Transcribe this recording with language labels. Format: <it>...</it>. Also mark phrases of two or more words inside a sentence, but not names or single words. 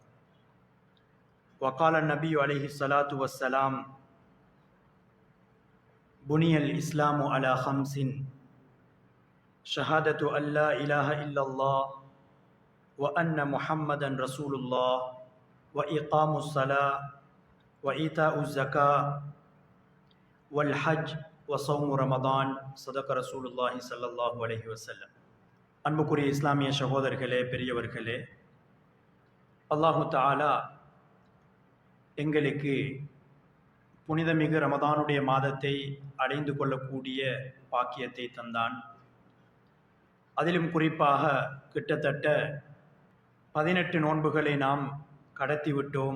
<ar>وقال النبي عليه الصلاة والسلام: بني الإسلام على خمس: شهادة أن لا إله إلا الله وأن محمدا رسول الله وإقام الصلاة وإيتاء الزكاة والحج وصوم رمضان. صدق رسول الله صلى الله عليه وسلم.</ar> <ta>அன்புக்குரிய இஸ்லாமிய சகோதரர்களே, பெரியவர்களே,</ta> <ar>الله تعالى</ar> <ta>எங்களுக்கு புனிதமிகு ரமதானுடைய மாதத்தை அடைந்து கொள்ளக்கூடிய பாக்கியத்தை தந்தான். அதிலும் குறிப்பாக கிட்டத்தட்ட 18 நோன்புகளை நாம் கடத்திவிட்டோம்.</ta>